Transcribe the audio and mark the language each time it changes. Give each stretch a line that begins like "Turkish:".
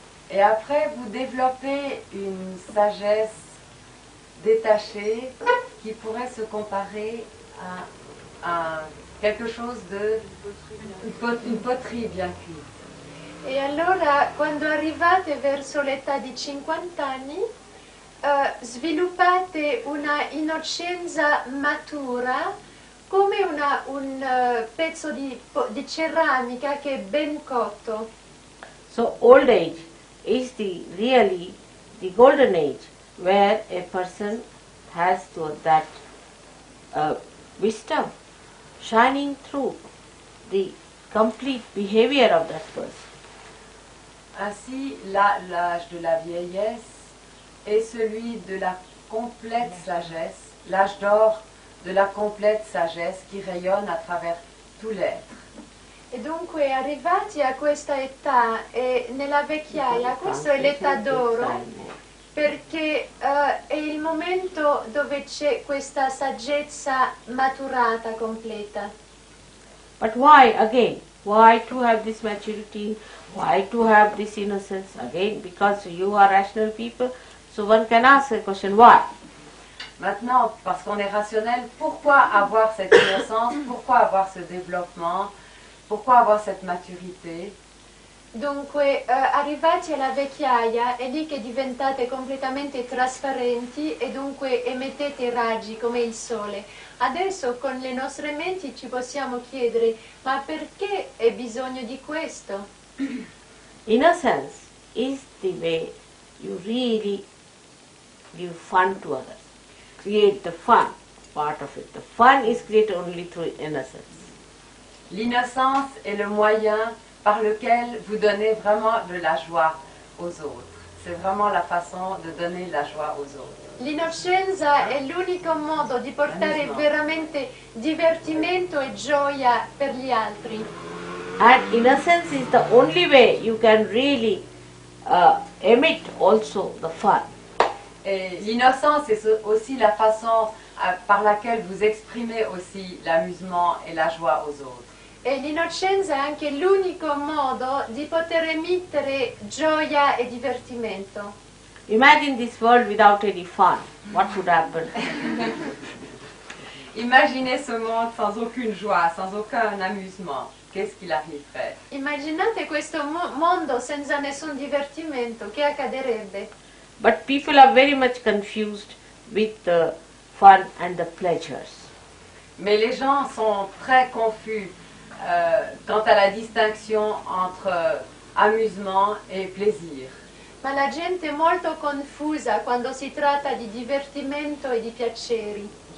French: Et après, vous développez une sagesse détachée qui pourrait se comparer à quelque chose une poterie bien cuite.
Italian: E allora quando arrivate verso l'età di 50 anni sviluppate una innocenza matura come un pezzo di ceramica che è ben cotto.
English: So old age is really the golden age where a person has that wisdom shining through the complete behavior of that person.
French: Ainsi, l'âge de la vieillesse est celui de la complète sagesse, l'âge d'or de la complète sagesse qui rayonne à travers tout l'être.
Italian: E dunque arrivati a questa età e nella vecchiaia, questa è l'età d'oro perché è il momento dove c'è questa saggezza maturata, completa.
English: But why again? Why to have this maturity? Why to have this innocence? Again, because you are rational people, so one can ask the question, why?
French: Maintenant, parce qu'on est rationnel, pourquoi avoir cette innocence? Pourquoi avoir ce développement? Pourquoi avoir cette maturité?
Italian: Dunque, arrivati alla vecchiaia è lì che diventate completamente trasparenti e dunque emettete raggi come il sole. Adesso con le nostre menti ci possiamo chiedere, ma perché è bisogno di questo?
English: Innocence is the way you really give fun to others. Create the fun part of it. The fun is created only through innocence.
French: L'innocence est le moyen par lequel vous donnez vraiment de la joie aux autres. C'est vraiment la façon de donner la joie aux autres.
Italian: L'innocenza è l'unico modo di portare veramente divertimento e gioia per gli altri.
English: And innocence is the only way you can really emit also the fun.
French: Et l'innocence est aussi la façon par laquelle vous exprimez aussi l'amusement et la joie aux autres.
Italian: E l'innocenza è anche l'unico modo di poter emettere gioia e divertimento.
English: Imagine this world without any fun. What would happen?
French: Imaginez ce monde sans aucune joie, sans aucun amusement. Qu'est-ce qu'il arriverait?
Italian: Immaginate questo mondo senza nessun divertimento, che accadrebbe?
English: But people are very much confused with the fun and the pleasures.
French: Mais les gens sont très confus quant à la distinction entre amusement et plaisir.
Italian: Ma la gente è molto confusa quando si tratta di divertimento e di piaceri.